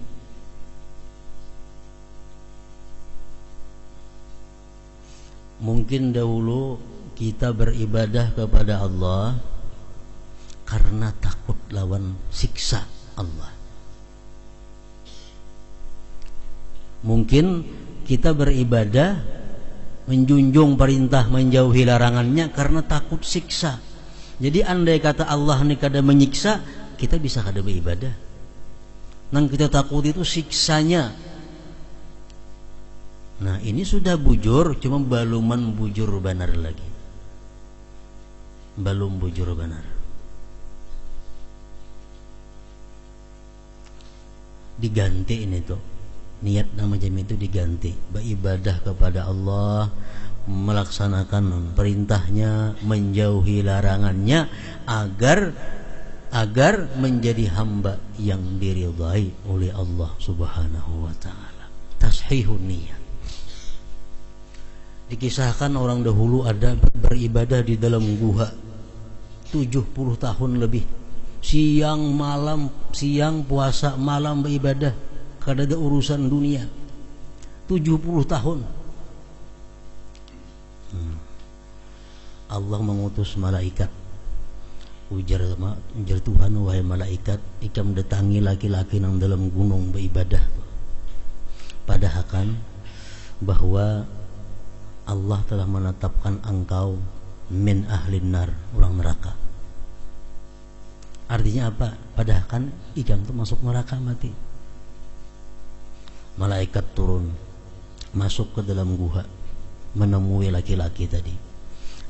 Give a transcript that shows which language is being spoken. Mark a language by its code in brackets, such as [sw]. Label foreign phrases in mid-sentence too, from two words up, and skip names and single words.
[id] Mungkin dahulu kita beribadah kepada Allah karena takut lawan siksa Allah. Mungkin kita beribadah menjunjung perintah, menjauhi larangannya karena takut siksa. Jadi andai kata Allah ini kada menyiksa, kita bisa kada beribadah. Nang kita takut itu siksanya. Nah, ini sudah bujur, cuma baluman bujur benar lagi. Belum bujur benar. Diganti ini tuh. Niat nama jami itu diganti, beribadah kepada Allah, melaksanakan perintahnya, menjauhi larangannya, agar menjadi hamba yang diridhai oleh Allah [ar] سبحانه وتعالى. [id] Tashihun niat. Dikisahkan orang dahulu ada beribadah di dalam gua 70 tahun lebih. Siang malam, siang puasa, malam beribadah. Kada ada urusan dunia. 70 tahun. Allah mengutus malaikat. Ujar Tuhan, wahai malaikat, ikam datangi laki-laki nang dalam gunung beribadah. Padahal kan bahwa Allah telah menetapkan engkau [ar] من أهل النار, [id] orang neraka. Artinya apa? Padahal kan ikam itu masuk neraka mati. Malaikat turun, masuk ke dalam gua, menemui laki-laki tadi.